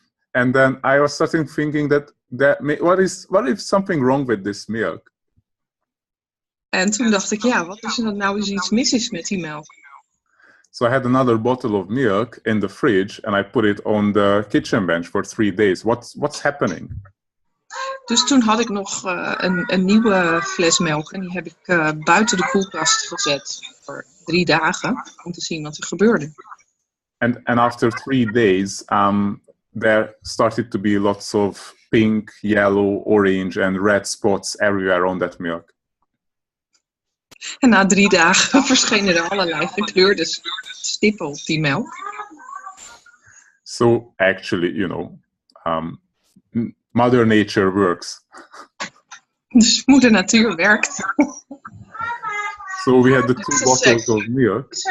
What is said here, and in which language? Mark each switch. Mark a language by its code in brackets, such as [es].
[en] And then I was starting thinking what if something wrong with this milk? [nl] En toen dacht ik, ja, wat is er nou eens iets mis is met die melk? [en] So I had another bottle of milk in the fridge and I put it on the kitchen bench for 3 days. What's happening? [nl] Dus toen had ik nog een nieuwe fles melk en die heb ik buiten de koelkast gezet voor 3 dagen om te zien wat er gebeurde. [en] And after 3 days, there started to be lots of pink, yellow, orange and red spots everywhere on that milk. [nl] En na 3 dagen verschenen er allerlei gekleurde stippen op die melk. [en] So actually, Mother Nature works. [nl] Dus moeder natuur werkt. [en] So we had the 2 bottles of milk.